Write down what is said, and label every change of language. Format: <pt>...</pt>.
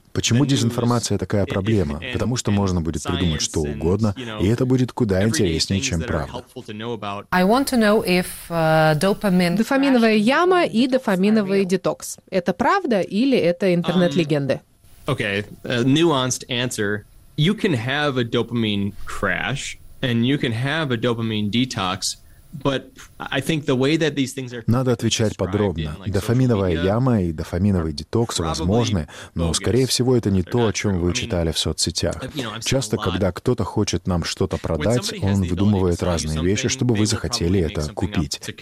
<ru>Почему дезинформация такая проблема? Потому что можно будет придумать что угодно, и это будет куда интереснее, чем правда. Дофаминовая яма и дофаминовый детокс. Это правда или это интернет-легенды?</ru> <en>Okay, a nuanced answer. You can have a dopamine crash, and you can have a dopamine detox.</en> <ru>Надо отвечать подробно. Дофаминовая яма и дофаминовый детокс возможны, но, скорее всего, это не то, о чем вы читали в соцсетях. Часто, когда кто-то хочет нам что-то продать, он выдумывает разные вещи, чтобы вы захотели это купить.</ru>